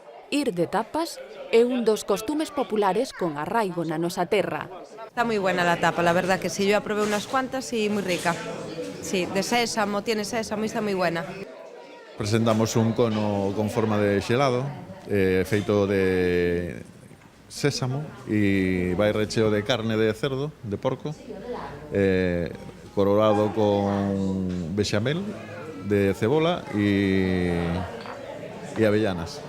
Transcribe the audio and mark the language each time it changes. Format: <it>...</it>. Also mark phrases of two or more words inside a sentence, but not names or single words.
<gl>Ir de tapas é un dos costumes populares con arraigo na nosa terra.</gl> <es>Está muy buena la tapa, la verdad que sí, yo ya probé unas cuantas y muy rica. Sí, de sésamo, tiene sésamo y está muy buena.</es> <gl>Presentamos un cono con forma de xelado, feito de sésamo e vai recheo de carne de cerdo, de porco, coronado con bechamel de cebola e avellanas.</gl>